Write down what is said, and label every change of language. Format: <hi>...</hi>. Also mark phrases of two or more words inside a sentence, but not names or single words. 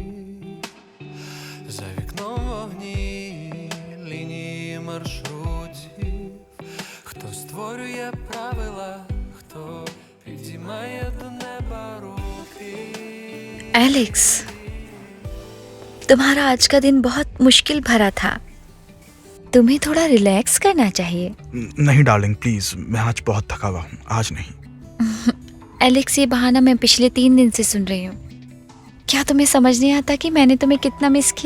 <uk>за вікном вогні, лінії маршрутів, хто створює правила, хто підіймає до неба руки.</uk> <hi>एलेक्स, तुम्हारा आज का दिन बहुत मुश्किल भरा था। तुम्हें थोड़ा रिलैक्स करना चाहिए। नहीं डार्लिंग, प्लीज, मैं आज बहुत थका हुआ हूँ, आज नहीं। एलेक्स, ये बहाना मैं पिछले 3 दिन से सुन रही हूँ। क्या तुम्हें समझ नहीं आता कि मैंने तुम्हें कितना मिस किया?</hi>